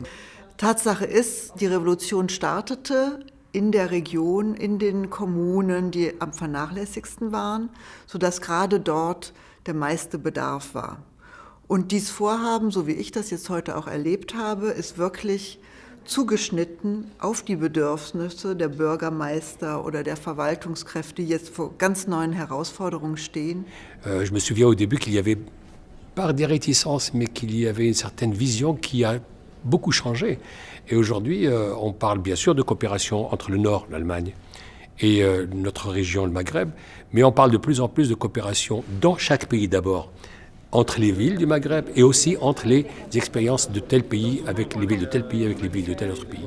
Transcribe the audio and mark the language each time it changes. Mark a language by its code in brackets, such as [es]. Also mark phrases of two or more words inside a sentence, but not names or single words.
[de] Tatsache ist, die Revolution startete in der Region, in den Kommunen, die am vernachlässigsten waren, sodass gerade dort der meiste Bedarf war. Und dieses Vorhaben, so wie ich das jetzt heute auch erlebt habe, ist wirklich zugeschnitten auf die Bedürfnisse der Bürgermeister oder der Verwaltungskräfte, die jetzt vor ganz neuen Herausforderungen stehen. [fr] Je me souviens au début qu'il y avait, par des réticences, mais qu'il y avait une certaine vision qui a beaucoup changé. Et aujourd'hui, on parle bien sûr de coopération entre le Nord, l'Allemagne, et notre région, le Maghreb, mais on parle de plus en plus de coopération dans chaque pays d'abord, entre les villes du Maghreb et aussi entre les expériences de tel pays avec les villes de tel pays, avec les villes de tel autre pays.